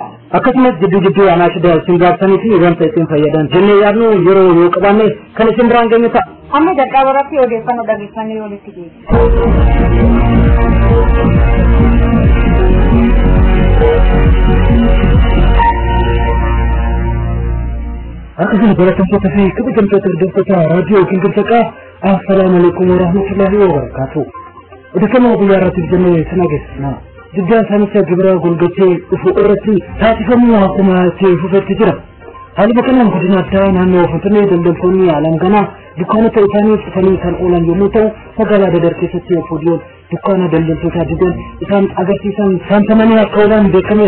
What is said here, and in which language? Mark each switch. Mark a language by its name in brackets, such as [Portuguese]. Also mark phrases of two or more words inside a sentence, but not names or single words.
[Oromo] Akkasumas jidduu anaashida isin gaafatanii fi wanta isin fayyadan jennee yaadnu yeroo yoo qabaanne kan isin biraan geenye ta'a. Amma jalqaba irratti odeeffannoo dhageeffannee walitti geessu. Akkasuma baratamtoota fi kabajamtoota hordoftoota raadiyoo Gingilchaqa [Arabic] السلام عليكم ورحمة الله وبركاته. [Oromo] Odeeffannoo guyyaa irratti jennee sana geessina. Jiddaa isaanitti gibira golgachee dhufu irratti taasifamuu akkuma ta'e fufetti jira. Haalli bakkanaan godina addaa naannoo Finfinnee daldaltoonni alanganaa dukkaanota isaanii cufanii kan oolan yommuu ta'u magaalaa Dadar keessatti fuudhiyoon dukkaana daldaltoota didan isaan agarsiisan saamsamanii akka oolan beekameera.